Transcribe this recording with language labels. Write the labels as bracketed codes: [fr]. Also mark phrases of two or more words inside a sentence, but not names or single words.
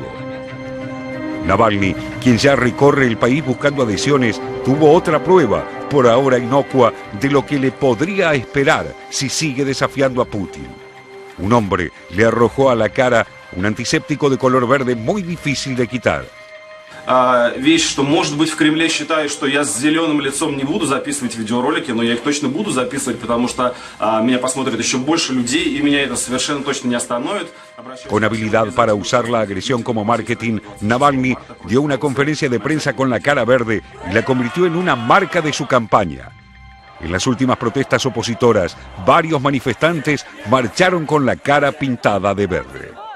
[es] Navalny, quien ya recorre el país buscando adhesiones, tuvo otra prueba, por ahora inocua, de lo que le podría esperar si sigue desafiando a Putin. Un hombre le arrojó a la cara un antiséptico de color verde muy difícil de quitar. [ru] Вещь, что, может быть, в Кремле считают, что я с зеленым лицом не буду записывать видеоролики, но я их точно буду записывать, потому что меня посмотрят еще больше людей, и меня это совершенно точно не остановит. [es] Con habilidad para usar la agresión como marketing, Navalny dio una conferencia de prensa con la cara verde y la convirtió en una marca de su campaña. En las últimas protestas opositoras, varios manifestantes marcharon con la cara pintada de verde.